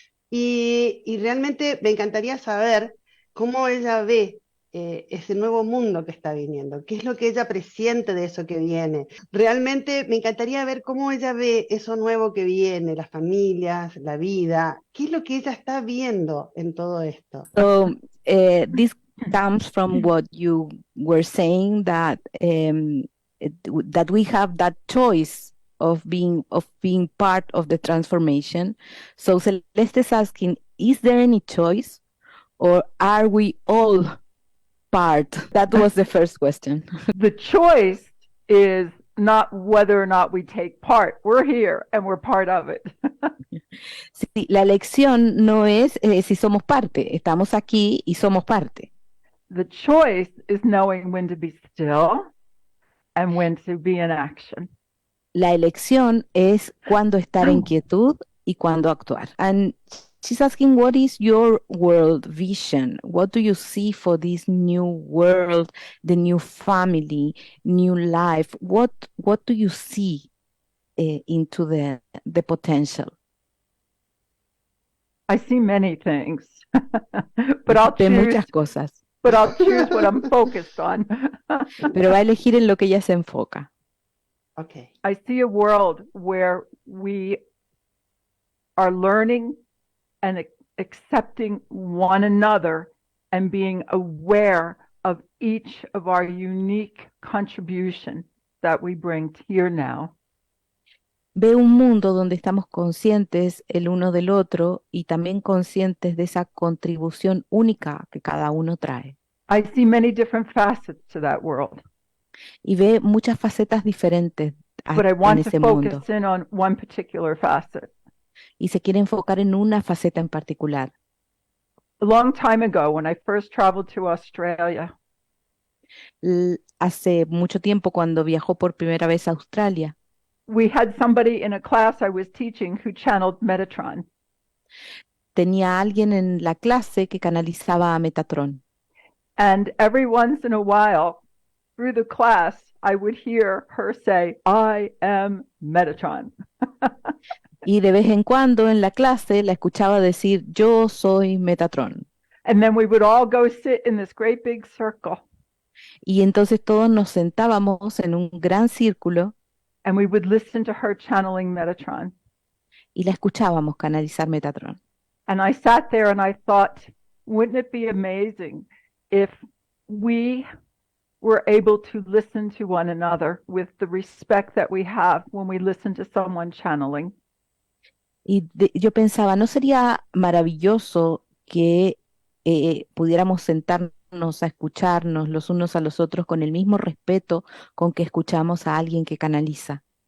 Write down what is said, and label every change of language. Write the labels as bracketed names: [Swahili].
[Spanish] Y realmente me encantaría saber cómo ella ve ese nuevo mundo que está viniendo, qué es lo que ella presiente de eso que viene. Realmente me encantaría ver cómo ella ve eso nuevo que viene, las familias, la vida, qué es lo que ella está viendo en todo esto. [English] So this comes from what you were saying that that we have that choice of being part of the transformation. So Celeste is asking, is there any choice, or are we all part? That was the first question. The choice is not whether or not we take part. We're here and we're part of it. [Spanish] Sí, la elección no es si somos parte, estamos aquí y somos parte. [English] The choice is knowing when to be still and when to be in action. [Spanish] La elección es cuándo estar en quietud y cuándo actuar. [English] And she's asking, what is your world vision? What do you see for this new world, the new family, new life? What do you see into the potential? I see many things, but I'll [Spanish] Ve [English] choose. [Spanish] Muchas cosas, [English] But I'll choose what I'm focused on. [Spanish] pero va a elegir en lo que ella se enfoca. [English] Okay. I see a world where we are learning and accepting one another and being aware of each of our unique contribution that we bring here now. [Spanish] Ve un mundo donde estamos conscientes el uno del otro y también conscientes de esa contribución única que cada uno trae. [English] I see many different facets to that world, [Spanish] Y ve muchas facetas diferentes [English] but I [Spanish] en [English] want to [Spanish] ese mundo. [English] focus in on one particular facet. [Spanish] Y se quiere enfocar en una faceta en particular. [English] A long time ago, when I first traveled to Australia, [Spanish] Hace mucho tiempo, cuando viajó por primera vez a Australia, [English] we had somebody in a class I was teaching who channeled Metatron. [Spanish] tenía alguien en la clase que canalizaba a Metatron. [English] And every once in a while, through the class, I would hear her say, I am Metatron. [Spanish] Y de vez en cuando en la clase la escuchaba decir, yo soy Metatron. [English] And then we would all go sit in this great big circle. [Spanish] Y entonces todos nos sentábamos en un gran círculo [English] And we would listen to her channeling Metatron. [Spanish] y la escuchábamos canalizar Metatron. [English] And I sat there and I thought, wouldn't it be amazing if we were able to listen to one another with the respect that we have when we listen to someone channeling? [Spanish] Y yo pensaba, ¿no sería maravilloso que pudiéramos sentarnos a escucharnos los unos a los otros con el mismo respeto con que escuchamos a alguien que canaliza?